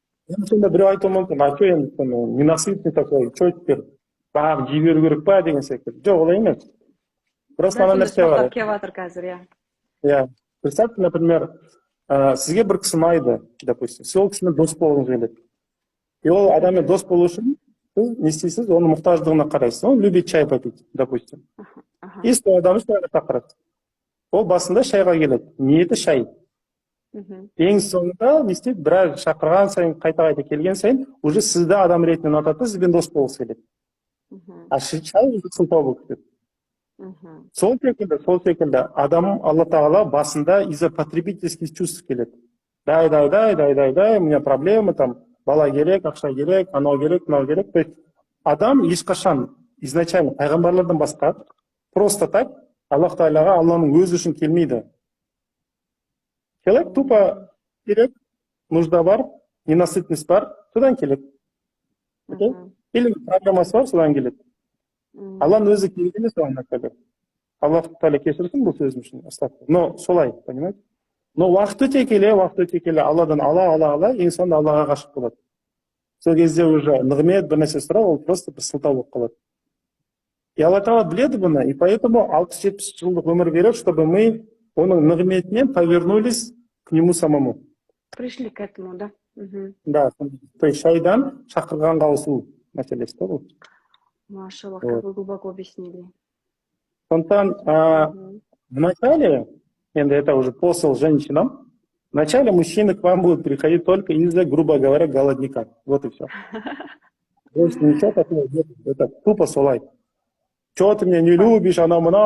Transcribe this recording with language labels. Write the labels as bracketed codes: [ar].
[kk] Енді сонда біреу айтуы мүмкін, [ru] а что енді ненасытный такой, что теперь, [kk] бағып жей беру керек па деген секілді. Жоқ, олай емес. [ru] Просто ана нәрсе бар. Ja. Представьте, например, [kk] сізге бір кісі ұнайды, допустим, сіз ол кісімен дос болғыңыз келеді. И ол адаммен дос болу үшін сіз не істейсіз, оның мұқтаждығына қарайсыз. [ru] Он любит чай попить, допустим. [kk] И сол адамды шайға шақырасыз. Ол басында шайға келеді. Ниеті шай. Ең соңында не істейді, біраз шақырған сайын, қайта-қайта келген сайын, уже сізді адам ретінде ұнатады, сізбен дос болғысы келеді. А шай уже сылтау болып кетеді. Сол секілді адам Алла Тағала басында [ru] из-за потребительских чувств [kk] келеді. [ru] Дай, у меня проблемы, там, [kk] бала керек, ақша керек, анау керек, мынау керек. [ru] То есть [kk] адам ешқашан изначально пайғамбарлардан басқа просто так Аллах Тағалаға Алланың өзі үшін келмейді. Келеді, тупо керек, нужда бар, ненасытность бар, содан келеді. Или проблемасы бар, содан келеді. Алланың өзі келгенде соған нәрселер. Аллах Тағала кешірсін бұл сөзім үшін. [ru] Но солай, понимаете? [kk] Но уақыт өте келе, Алладан ала, ең соңында Аллаға ғашық болады. Сол кезде уже нығмет бір нәрсе сұрау, ол просто бір сылтау болып қалады. И Алла Тағала біледі бұны, и поэтому 60-70 жылдық өмір береді, [ru] чтобы мы [kk] оның нығметінен [ru] повернулись к нему самому. Пришли к этому, да? Да, то есть [kk] шайдан шақырғанға ауысу мәселесі ғой. [ru] Машаллах, как вы глубоко объяснили. В начале, это уже посыл женщинам, в начале мужчины к вам будут приходить только из-за, грубо говоря, голодника. Вот и все. Больше ничего такого нет. [kk] Это тупо солай. [ru] Чего ты меня не любишь, она.